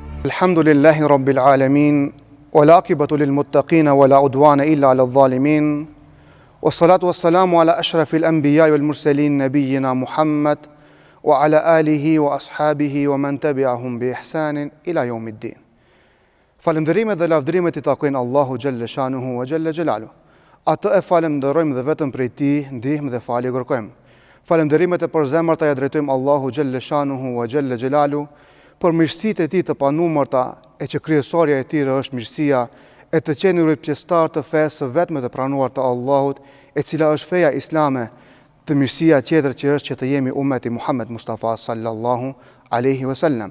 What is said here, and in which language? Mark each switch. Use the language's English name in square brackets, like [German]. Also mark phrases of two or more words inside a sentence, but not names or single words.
[Arabic] الحمد لله رب العالمين، والعاقبة للمتقين ولا عدوان إلا على الظالمين. والصلاة والسلام على أشرف الأنبياء والمرسلين نبينا محمد وعلى آله وأصحابه ومن تبعهم بإحسان إلى يوم الدين. [Albanian] Falënderimet dhe lavdërimet I takojnë Allahu [Arabic] جل شأنه وجل جلاله. [Albanian] Atë e falenderojmë dhe vetëm prej Tij ndihmë dhe falje kërkojmë. Falënderimet e përzemërta ja drejtojmë Allahu [Arabic] جل شأنه وجل جلاله [Albanian] për mirësitë e Tij të panumërta, e që kryesorja e Tij është mirësia e të qenurit pjesëtar të fesë së vetme të pranuar të Allahut, e cila është feja islame, të mirësia tjetër që është që të jemi ummeti Muhammed Mustafa [Arabic] صلى الله عليه وسلم.